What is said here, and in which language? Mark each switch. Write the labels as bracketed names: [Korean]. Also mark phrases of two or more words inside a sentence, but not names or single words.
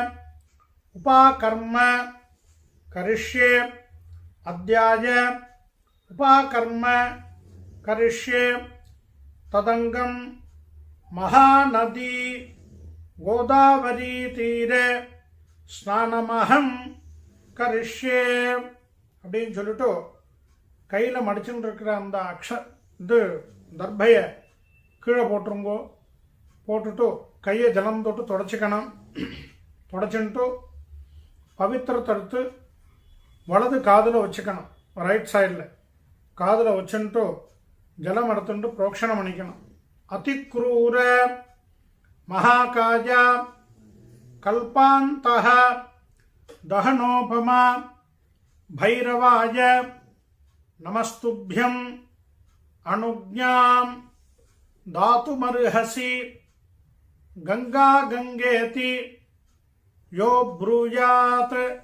[Sanskrit] उपाकर्म करिष्ये अद्याय उपाकर्म करिष्ये तदंगम महानदी गोदावरी तीरे स्नानमहं करिष्ये [Tamil] அப்படின்னு சொல்லிட்டு கையில் மடிச்சுன்னு இருக்கிற அந்த இது தர்பையை கீழே போட்டுருங்கோ. போட்டுட்டு கையை ஜலம் தொட்டு தொடச்சிக்கணும். தொடச்சுட்டு பவித்திரத்தை எடுத்து வலது காதில் வச்சுக்கணும். [English] right side [Tamil] காதில் வச்சுட்டு ஜலம் எடுத்துட்டு புரோக்ஷணம் பண்ணிக்கணும். [Sanskrit] अतिक्रूर महाकाय कल्पान्तः दहनोपमा भैरवाय नमस्तुभ्यं अनुज्ञां दातुमर्हसि गंगा गंगेति यो ब्रूयात्